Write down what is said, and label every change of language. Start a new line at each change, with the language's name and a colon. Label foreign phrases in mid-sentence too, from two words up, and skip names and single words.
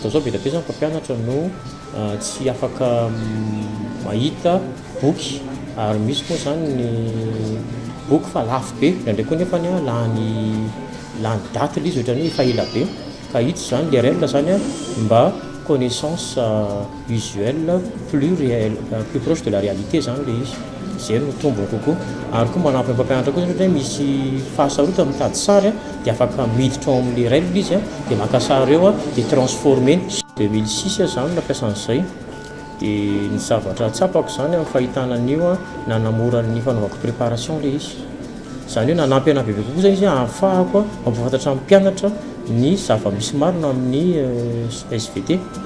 Malagasy: fotoana izao be dia be izany mpampianatra no tsy afaka mahita boky ary misy moa izany ny boky fa lafo be ndraindray koa nefa lany daty ilay izy ohatrany hoe efa ela be ka hita izany le REL izany mba
French: connaissance usuelle plus proche de la réalité
Malagasy: izany le izy. Zay no tombony kokoa ary koa manampy mpampianatra koa zany misy fahasarotana mitady sary dia afaka miditra ao amin'ny REL izy dia maka sary eo dia transformer 2006 izany nampiasa an'izay dia ny zavatra tsapako izany amin'ny fahitana an'io nanamora ny fanaovako préparation le izy izany hoe nanampy ana bebe kokoa zay izy ahafahako mampafantatra amin'ny mpianatra ny zava-misy marina amin'ny SVT.